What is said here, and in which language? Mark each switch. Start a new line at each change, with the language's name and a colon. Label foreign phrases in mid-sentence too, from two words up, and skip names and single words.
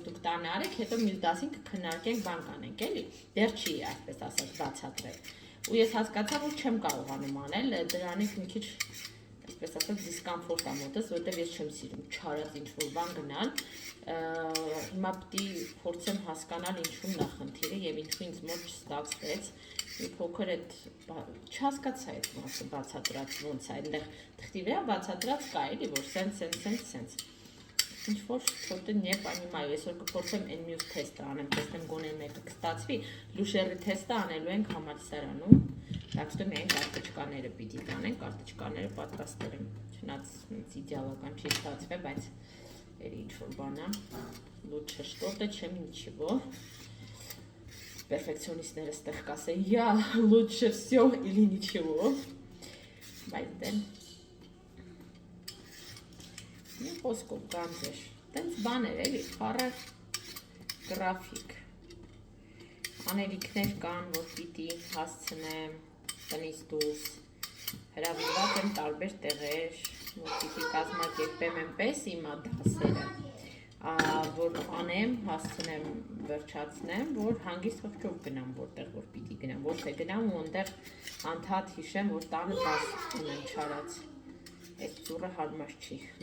Armenian: դուք տանը արեք, հետո մյուս դասին կքննարկենք, բան կանենք, էլի։ Դեռ չի, այսպես ասած, բացատրել։ Ու ես հասկացա, որ չեմ կարողանում անել, դրանից մի քիչ, այսպես ասած, դիսկոմֆորտ է մոտս, որտեղ ես չեմ սիրում չարած ինչ-որ բան գնալ։ Հիմա պիտի փորձեմ հասկանալ ինչու՞մն է խնդիրը եւ ինչու ինձ մոտ չստացվեց։ Մի փոքր այդ չհասկացա այդ մասը բացատրած ոնց է, այնտեղ թղթի վրա բացատրած կա էլի, որ սենց
Russian: Ինչ-որ что-то не понимаю,
Armenian: այսօր կփորձեմ այն մյուս թեստը անեմ, տեսնեմ գոնե մեկը կստացվի, լուշերի թեստը անելու ենք համալսարանում,
Russian: так что
Armenian: միայն կարտոչկաները պիտի տանենք, կարտոչկաները պատրաստել եմ, չնայած իդեալական չի ստացվել, բայց երի ինչ-որ բան է,
Russian: лучше что-то, чем ничего.
Armenian: Перфекционистները ստեղ կասեն,
Russian: я лучше все или ничего.
Armenian: Բայց դե մի խոսքով գանձեր, տենց բաներ էլի, խառը գրաֆիկ, անելիքներ կան, որ պիտի հասցնեմ տնից դուրս, հրավիրված եմ տարբեր տեղեր, որ պիտի կազմակերպեմ այնպես իմ դասերը, որ անեմ, հասցնեմ, վերջացնեմ, որ հանգիստ խղճով գնամ, որտեղ որ պիտի գնամ, ոչ թե գնամ ու այնտեղ անդադ հիշեմ, որ տանը դաս ունեմ չարած, այս ծուրը հարմար չի,